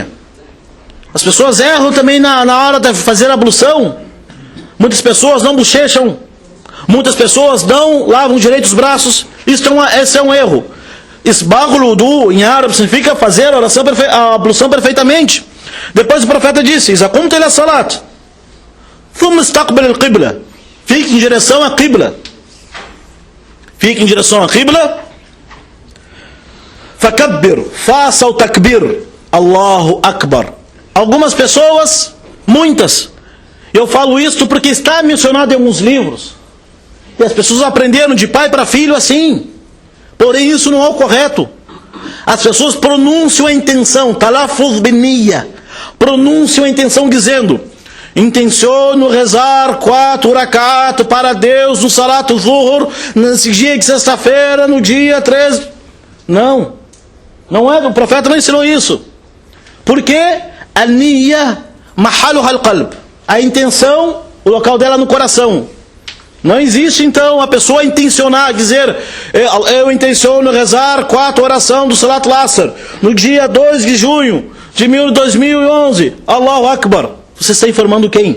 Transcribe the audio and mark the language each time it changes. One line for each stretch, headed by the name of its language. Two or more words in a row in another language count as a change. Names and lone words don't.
Portuguese: As pessoas erram também na hora de fazer a ablução. Muitas pessoas não bochecham. Muitas pessoas não lavam direito os braços. Esse é um erro.
Arabic: إسباغ الوضوء
Portuguese: em árabe significa fazer a ablução perfeitamente. Depois o profeta disse:
Arabic: "إذا قمت إلى الصلاة ثم استقبل القبلة."
Portuguese: Fique em direção à qibla. Fique em direção à qibla. Fakabbir, faça o takbir.
Arabic: الله أكبر.
Portuguese: Algumas pessoas, muitas, eu falo isto porque está mencionado em alguns livros, e as pessoas aprenderam de pai para filho assim. Porém isso não é o correto. As pessoas pronunciam a intenção,
Arabic: التلفظ بالنية,
Portuguese: pronunciam a intenção dizendo: intenciono rezar 4 rakat para Deus no
Arabic: صلاة الظهر,
Portuguese: nesse dia de sexta-feira, no dia 13. Não é, o profeta não ensinou isso. Porque a
Arabic: النية محلها القلب,
Portuguese: a intenção, o local dela no coração. Não existe então a pessoa intencionar, dizer: eu intenciono rezar 4 orações do
Arabic: صلاة العصر
Portuguese: no dia 2 de junho de 2011.
Arabic: الله أكبر.
Portuguese: Você está informando quem?